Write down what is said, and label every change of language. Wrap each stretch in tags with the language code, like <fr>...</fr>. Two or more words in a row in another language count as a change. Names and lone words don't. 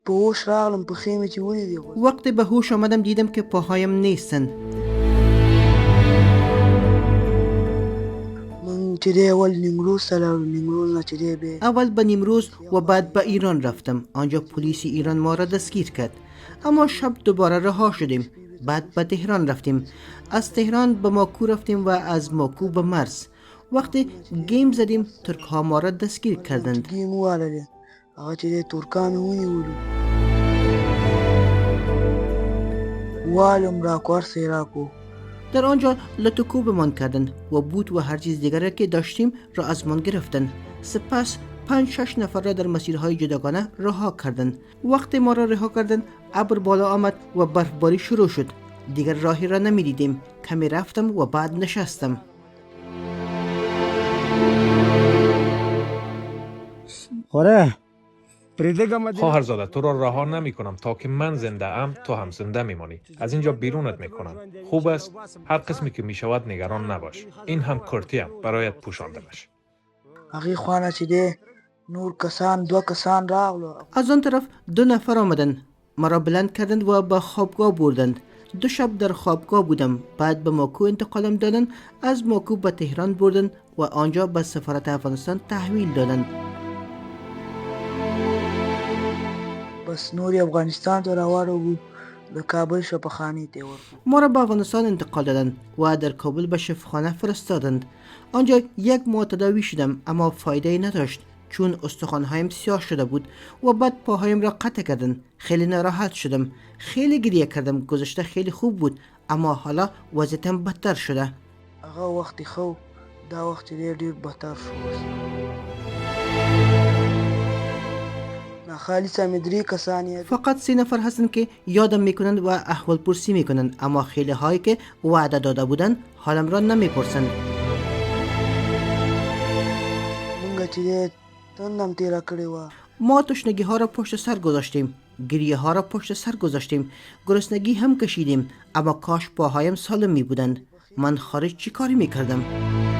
<ps>په هوش راغلم پښې مې چې ولیدې</ps> <fa>وقتی به هوش آمدم دیدم که پاهایم نیستند.</fa> <ps>من چې دی اول نیمروز ته لاړو، نیمروز نه چې دی بیا</ps> <fa>اول به نیمروز و بعد به ایران رفتم. آنجا پلیس ایران ما را دستگیر کرد، اما شب دوباره رها شدیم. بعد به تهران رفتیم، از تهران به ماکو رفتیم و از ماکو به مرز. وقتی گیم زدیم ترک ها ما را دستگیر کردند.</fa> <ps>ګیم وواللې هغه چې دی ترکانو ونیولو، والم راکو هر څه یې راکو.</ps> <fa>در آنجا لطوکوبمان کردند و بوت و هر چیز دیگر که داشتیم را از من گرفتند. سپس 5-6 نفر را در مسیرهای جداگانه رها کردند. وقتی ما را رها کردند ابر بالا آمد و برفباری شروع شد. دیگر راهی را نمیدیدیم. کمی رفتم و بعد نشستم.</fa> <ps>خوره</ps> <fa>خواهرزاده تو را رها نمی کنم تا که من زنده ام تو هم زنده میمانی. از اینجا بیرونت میکنم. خوب است هر قسمی که میشود نگران نباش. این هم کرتیم برایت پوشاندمش.</fa> <ps>هغې خوانه چې دی نور کسان 2 کسان راغلو.</ps> <fa>از آن طرف 2 نفر آمدند، مرا بلند کردند و به خوابگاه بردند. 2 شب در خوابگاه بودم. بعد به ماکو انتقالم دادند. از ماکو به تهران بردند و آنجا به سفارت افغانستان تحویل دادند.</fa> <ps>بس نور یې افغانستان ته راواړو، د کابل شفاخانې ته یې ورکړو.</ps> <fa>ما را به افغانستان انتقال دادند و در کابل به شفاخانه فرستادند. آنجا 1 ماه تداوی شدم، اما فایده نداشت چون استخوان‌هایم سیاه شده بود و بعد پاهایم را قطع کردند. خیلی ناراحت شدم، خیلی گریه کردم. گذشته خیلی خوب بود، اما حالا وضعیتم بدتر شده.</fa> <ps>هغه وخت خو دا وخت دی ډیر بدتر شو. ناخالصه مې 3 کسان یاد.</ps> <fa>فقط 3 نفر هستند که یادم میکنند و احوال پرسی میکنند، اما خیلی هایی که وعده داده بودند حالم را نمیپرسند.</fa> <ps>مونږ چې دی تندم تیره کړې وه.</ps> <fa>ما تشنگی ها را پشت سر گذاشتیم، گریه ها را پشت سر گذاشتیم، گرسنگی هم کشیدیم، اما کاش پاهایم سالم می بودند. من خارج چی کاری می کردم؟</fa>